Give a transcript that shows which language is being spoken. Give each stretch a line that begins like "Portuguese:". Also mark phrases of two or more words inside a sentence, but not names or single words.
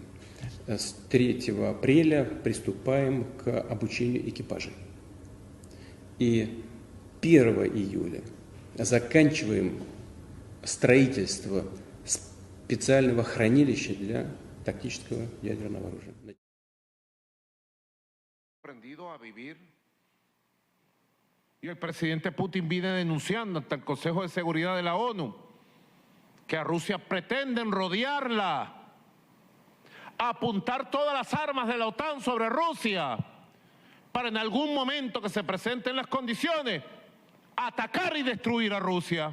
Russian: С 3 апреля приступаем к обучению экипажей. И 1 июля заканчиваем строительство специального хранилища для тактического ядерного оружия.
Spanish: Y el presidente Putin viene denunciando ante el Consejo de Seguridad de la ONU que a Rusia pretenden rodearla, apuntar todas las armas de la OTAN sobre Rusia, para en algún momento que se presenten las condiciones, atacar y destruir a Rusia.